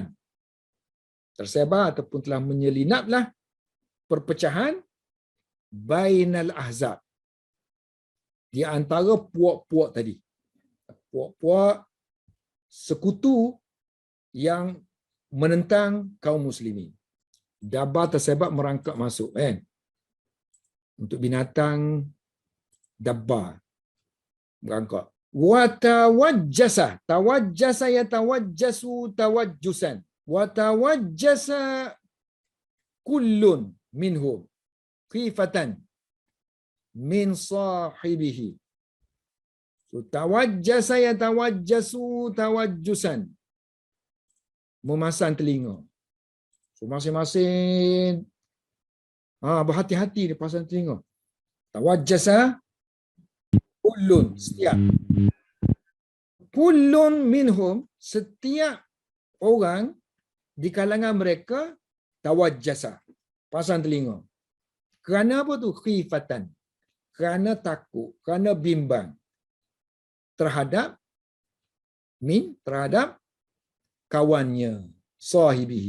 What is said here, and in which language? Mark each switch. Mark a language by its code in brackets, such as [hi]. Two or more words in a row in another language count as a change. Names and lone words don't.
[ms] Tersebar ataupun telah menyelinaplah perpecahan [ar] بين الأحزاب, [ms] di antara puak-puak tadi. Puak-puak sekutu yang menentang kaum muslimin. Dabba tersebar merangkak masuk kan. Untuk binatang dabba merangkak. [ar] وتوجس يتوجس توجسا. وتوجس كل منهم خيفة من صاحبه. So توجس يتوجس توجسا. [ms] Memasang telinga. So masing-masing berhati-hati dia pasang telinga. [ar] توجس كل, setiap. كل منهم, [ms] setiap orang di kalangan mereka tawajjasa, pasang telinga. Kerana apa tu? Khifatan. Kerana takut, kerana bimbang terhadap kawannya, sahibihi.